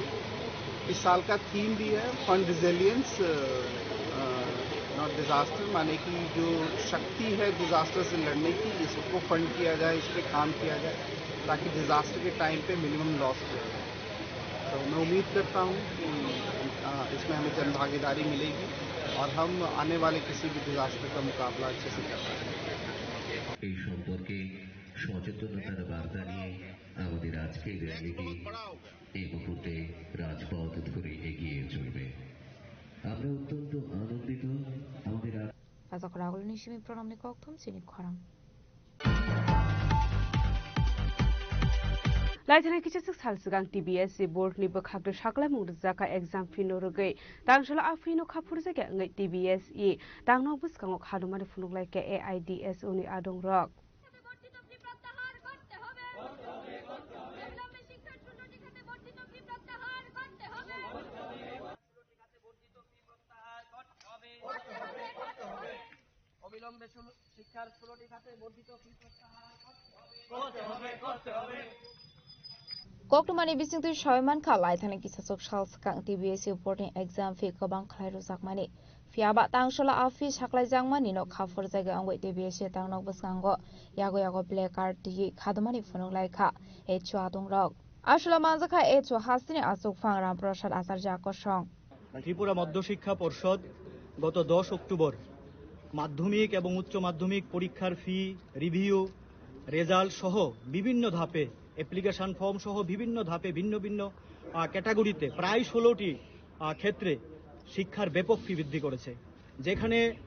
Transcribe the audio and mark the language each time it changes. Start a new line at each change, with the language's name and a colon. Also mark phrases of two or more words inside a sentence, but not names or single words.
Hindi: इस साल का थीम भी है
English: fund resilience not disaster
Hindi: माने कि जो शक्ति है डिजास्टर से लड़ने की इसको फंड किया जाए, इस पर काम किया जाए ताकि डिजास्टर के टाइम पे
English: minimum loss
Hindi: किया जाए। तो मैं उम्मीद करता हूँ कि इसमें हमें जन भागीदारी मिलेगी और हम आने वाले किसी भी डिजास्टर का मुकाबला अच्छे से कर पाएंगे।
Bangla: এই সম্পর্কে সচেতনতার বার্তা নিয়ে আমাদের আজকের র্যালিটি এই মুহূর্তে রাজপথ ধরে এগিয়ে চলবে। আমরা অত্যন্ত আনন্দিত আমাদের
Kok Borok: Razakoragolni Shimi Pronamni Koktum Sini Khorang Laithana kichasik sal sigang TBS board ni bakhagdo shakla mungzaka exam fino rogai tangshala afino khapur jaga ngai TBS e tangno buskangok hadumani funuglai ke AIDS uni adong rok
Bangla: অবিলম্বে শিক্ষার 16টি খাতে বর্ধিত ফি প্রত্যাহার করতে হবে
Kok Borok: Koktumani Bisingtu Shoyman Ka Laithana Kisasok Shalskang TBS
English: reporting exam fee
Kok Borok: Kabang Khlairu Zakmani Fiaba Tangshala Afi Shaklai Jangmani no Khafur Jaga Angwe TBS Tangnok Buskango Yago
English: Black Card
Kok Borok: Di Khadumani Funung Laika Echu Adung Rok Ashla Manzaka Echu Hasini Asuk Fangram Prashad Asar Jakosong
Bangla: ত্রিপুরা মধ্যশিক্ষা পর্ষদ গত 10 অক্টোবর মাধ্যমিক এবং উচ্চ মাধ্যমিক পরীক্ষার
English: fee review result
Bangla: সহ বিভিন্ন ধাপে
English: application form
Bangla: সহ বিভিন্ন ধাপে ভিন্ন ভিন্ন ক্যাটাগরিতে প্রায় 16টি ক্ষেত্রে শিক্ষার ব্যাপক ফি বৃদ্ধি করেছে যেখানে